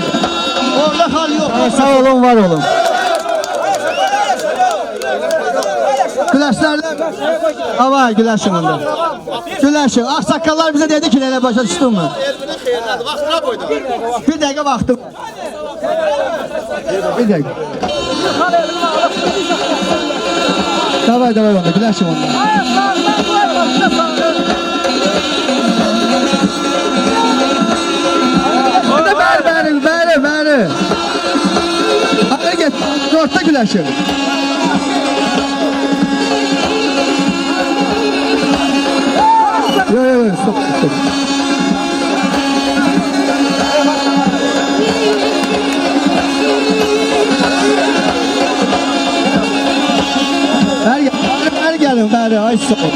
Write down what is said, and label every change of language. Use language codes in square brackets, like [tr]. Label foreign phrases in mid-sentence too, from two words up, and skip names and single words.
[tr] Orada hal yok. [az] Sağ olun, var olun. Güləşlərdə hava güləşin onda. Güləşin. Ağsaqqallar bizə dedi ki, elə başa düşdün mü? Bir dəqiqə vaxtım. Bir dəqiqə. Davay onda, güləşin onda. Bəri. güləşir. [tr] Yok, stop. [az] Her gelin, bari, ay sağ ol.